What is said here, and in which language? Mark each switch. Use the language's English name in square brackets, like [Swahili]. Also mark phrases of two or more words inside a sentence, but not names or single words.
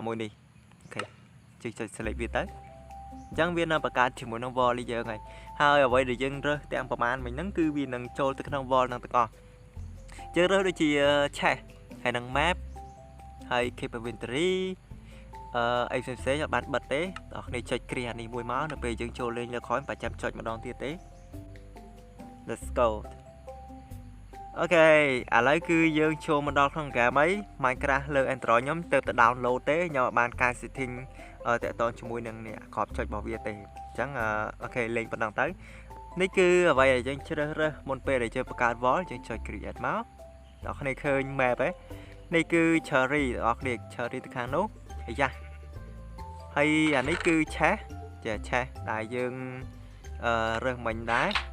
[Khmer] មួយនេះអូខេចុច select វាទៅអញ្ចឹងវានៅបង្កើតជាមួយនឹង wall យើងហើយអ្វីដែលយើងរើសទាំងប្រមាណមិញហ្នឹងគឺវានឹងចូលទៅក្នុង wall ហ្នឹងទាំងអស់យើងរើសដូចជា chest ហើយ នឹង map ហើយ [English] keep inventory [Khmer] អីផ្សេងៗអត់បានបិទទេបងប្អូនចុចគ្រាអានេះមួយមកនៅពេលយើងចូលលេងលើក្រោយមិនចាំចុចម្ដងទៀតទេ [English] let's go [Khmer] អូខេឥឡូវគឺយើងចូលមកដល់ក្នុងហ្គេមអី Minecraft លើ Android ខ្ញុំទៅ download ទេខ្ញុំអត់បានការ setting តាក់ទងជាមួយនឹងនេះក្របចុចរបស់វាទេអញ្ចឹងអូខេលេងប៉ុណ្ណឹងទៅនេះគឺអ្វីដែលយើងជ្រើសរើសមុនពេលដែលយើងបង្កើត wall យើងចុច create មកបងប្អូនឃើញ map នេះគឺ cherry បងប្អូន cherry ទៅខាងនោះអាយ៉ាហើយអានេះគឺ chest ជា chest ដែលយើងរើសមិញដែរ